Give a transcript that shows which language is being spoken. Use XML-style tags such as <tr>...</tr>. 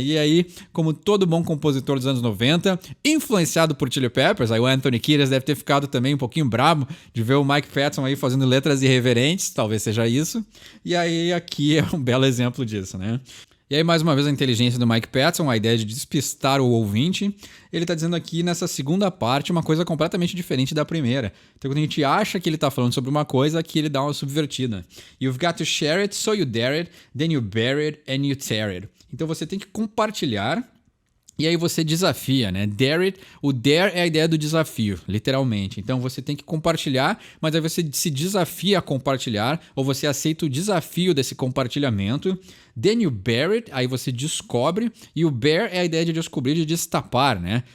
<pt>E aí, como todo bom compositor dos anos 90, influenciado por Chili Peppers, aí o Anthony Kiedis deve ter ficado também um pouquinho brabo de ver o Mike Patton aí fazendo letras irreverentes, talvez seja isso. E aí aqui é um belo exemplo disso, né? E aí, mais uma vez, a inteligência do Mike Patton, a ideia de despistar o ouvinte. Ele está dizendo aqui nessa segunda parte uma coisa completamente diferente da primeira. Então, quando a gente acha que ele está falando sobre uma coisa, aqui ele dá uma subvertida.</pt> <en>You've got to share it, so you dare it, then you bear it and you tear it.</en> <pt>Então, você tem que compartilhar. E aí você desafia, né?</pt> <en>Dare it.</en> <pt>O dare é a ideia do desafio, literalmente. Então você tem que compartilhar, mas aí você se desafia a compartilhar, ou você aceita o desafio desse compartilhamento.</pt> <en>Then you bear it,</en> <pt>aí você descobre. E o bear é a ideia de descobrir, de destapar, né?</pt>